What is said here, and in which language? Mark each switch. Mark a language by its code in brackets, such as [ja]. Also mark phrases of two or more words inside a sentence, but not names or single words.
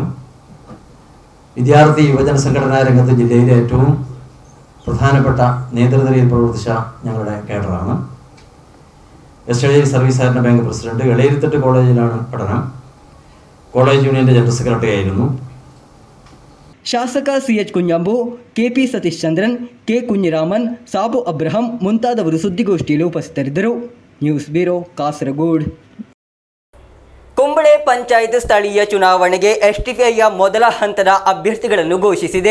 [ml] വിദ്യാർത്ഥി യുവജന സംഘടനാ രംഗത്ത് ജില്ലയിലെ ഏറ്റവും പ്രധാനപ്പെട്ട നേതൃനിരയിൽ പ്രവർത്തിച്ച ഞങ്ങളുടെ കേഡറാണ്. വെസ്റ്റേൺ സർവീസ് സഹകരണ ബാങ്ക് പ്രസിഡന്റ്. എളേരിത്തട്ട് കോളേജിലാണ് പഠനം. കോളേജ് യൂണിയൻ്റെ [en] general secretary [ml] ആയിരുന്നു. [kn] ಶಾಸಕ CH ಕುഞ്ഞാമ്പು, KP ಸತೀಶ್ ಚಂದ್ರನ್, K ಕುഞ്ഞിರಾಮನ್, ಸಾಬು ಅಬ್ರಹಂ ಮುಂತಾದವರು ಸುದ್ದಿಗೋಷ್ಠಿಯಲ್ಲಿ ಉಪಸ್ಥಿತರಿದ್ದರು. ನ್ಯೂಸ್ ಬ್ಯೂರೋ, ಕಾಸರಗೋಡು. ಕುಂಬಳೆ ಪಂಚಾಯತ್ ಸ್ಥಳೀಯ ಚುನಾವಣೆಗೆ STPIಯ ಮೊದಲ ಹಂತದ ಅಭ್ಯರ್ಥಿಗಳನ್ನು ಘೋಷಿಸಿದೆ.